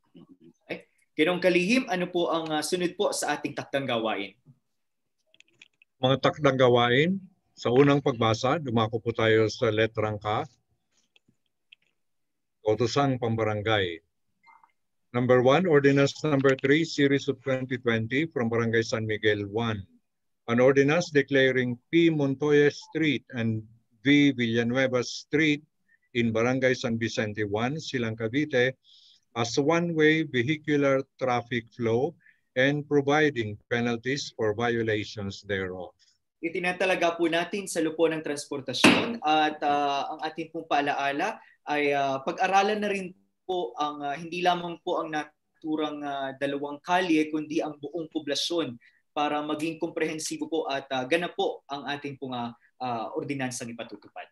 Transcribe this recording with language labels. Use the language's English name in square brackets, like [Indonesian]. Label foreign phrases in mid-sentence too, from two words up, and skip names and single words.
[Filipino] Kinong Kalihim, ano po ang sunod po sa ating takdang gawain? Mga takdang gawain, sa unang pagbasa, dumako po tayo sa letrang K. Kautosang Pambarangay. [English] Number 1, Ordinance Number 3, Series of 2020 from Barangay San Miguel 1. An ordinance declaring P. Montoya Street and V. Villanueva Street in Barangay San Vicente 1, Silang Cavite as one-way vehicular traffic flow and providing penalties for violations thereof. [Filipino] Itinatalaga po natin sa lupo ng transportasyon at ang ating pong paalaala ay pag-aralan na rin po ang hindi lamang po ang naturang dalawang kalye kundi ang buong poblasyon para maging komprehensibo po at ganap po ang ating pong ordinansang ipatutupad.